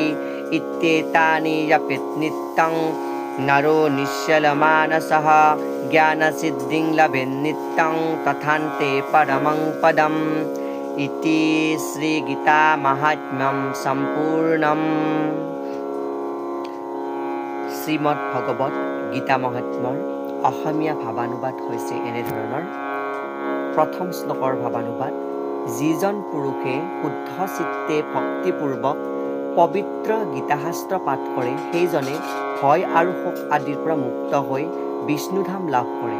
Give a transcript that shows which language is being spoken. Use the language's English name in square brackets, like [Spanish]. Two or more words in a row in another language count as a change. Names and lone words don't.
[Sanskrit] इत्येतानि जपेत् नित्यं नरो निश्चलमानसः। ज्ञानसिद्धिं लभेत् नित्यं तथान्ते परमं पदम्। इति श्रीगीतामाहात्म्यं सम्पूर्णम्। [Assamese] শ্ৰীমদ ভগৱত গীতা মহাত্ম্যৰ অসমীয়া ভাৱানুবাদ হৈছে এনেধৰণৰ। প্ৰথম শ্লোকৰ ভাৱানুবাদ। যিজন পুৰুষে শুদ্ধ চিত্তে ভক্তিপূৰ্বক পবিত্ৰ গীতাশাস্ত্ৰ পাঠ কৰে সেইজনে ভয় আৰু শোক আদিৰ পৰা মুক্ত হৈ বিষ্ণুধাম লাভ কৰে।